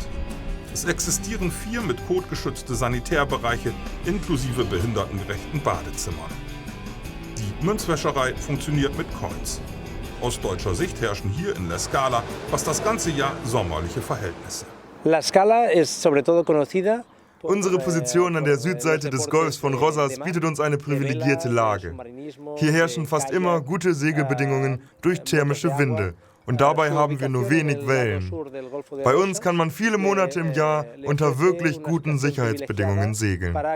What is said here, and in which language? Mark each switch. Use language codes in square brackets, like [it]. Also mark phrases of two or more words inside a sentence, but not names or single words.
[de] Es existieren 4 mit Code geschützte Sanitärbereiche inklusive behindertengerechten Badezimmern. Die Münzwäscherei funktioniert mit Coins. Aus deutscher Sicht herrschen hier in L'Escala fast das ganze Jahr sommerliche Verhältnisse. [es] L'Escala ist sobre todo conocida. [de] Unsere Position an der Südseite des Golfs von Rosas bietet uns eine privilegierte Lage. Hier herrschen fast immer gute Segelbedingungen durch thermische Winde. Und dabei haben wir nur wenig Wellen. Bei uns kann man viele Monate im Jahr unter wirklich guten Sicherheitsbedingungen segeln.